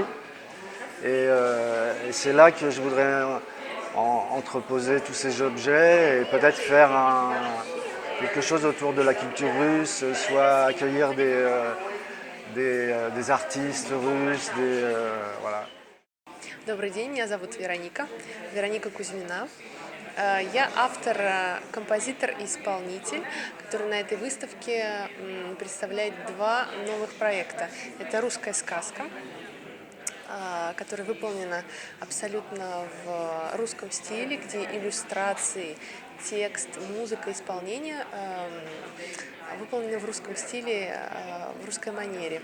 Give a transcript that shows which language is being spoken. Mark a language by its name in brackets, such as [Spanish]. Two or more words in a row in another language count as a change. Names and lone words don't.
[French] Et c'est là que je voudrais entreposer tous ces objets et peut-être faire quelque chose autour de la culture russe, soit accueillir des artistes russes, voilà. [Russian] Добрый день, меня зовут Вероника Кузьмина. Я автор, композитор и исполнитель, который на этой выставке представляет два новых проекта. Это «Русская сказка», которая выполнена абсолютно в русском стиле, где иллюстрации, текст, музыка, исполнение выполнены в русском стиле, в русской манере.